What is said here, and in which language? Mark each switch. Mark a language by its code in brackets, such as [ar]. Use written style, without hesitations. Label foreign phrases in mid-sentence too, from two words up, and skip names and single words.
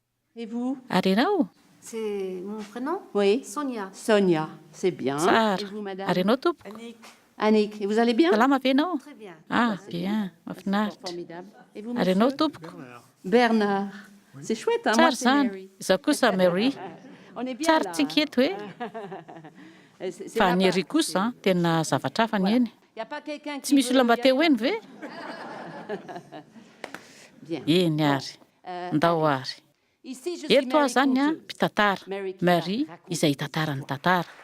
[fr] Et vous? [mg] Ary ianao? [fr] C'est mon prénom? Oui. Sonia. Sonia, c'est bien. [mg] Tsara. [fr] Et vous, madame? [mg] Ary ianao tompoko? [fr] Annick, et vous allez bien? [mg] Salama ve ianao? [fr] Très bien. Ah, c'est bien, C'est [mg] mahafinaritra. [fr] formidable. Et vous, [mg] Ary ianao [fr] monsieur? [mg] tompoko? [fr] Bernard. C'est chouette, hein? Moi, [mg] Tsara [fr] c'est [mg] zany. Mary. Izaho kosa Mary. [fr] On est bien [mg] Tsara [fr] là. [mg] tsy inquiète hoe. [fr] C'est [mg] Fa ny [fr] là-bas. [mg] Ery kosa tena zavatra hafa ny eny. [fr] Il n'y a pas quelqu'un [mg] Tsy [fr] qui [mg] misy [fr] veut [mg] olona mba [fr] y [mg] te [fr] aller? [mg] hoeny ve? [fr] Bien. [mg] Eny ary. Ndao [fr] allez. [mg] ary. [fr] Ici, je suis [mg] Eto aho Mary zany a [fr] Conteuse. [mg] mpitantara. [fr] Mary qui Mary va raconter [mg] izay hitantara ny tantara.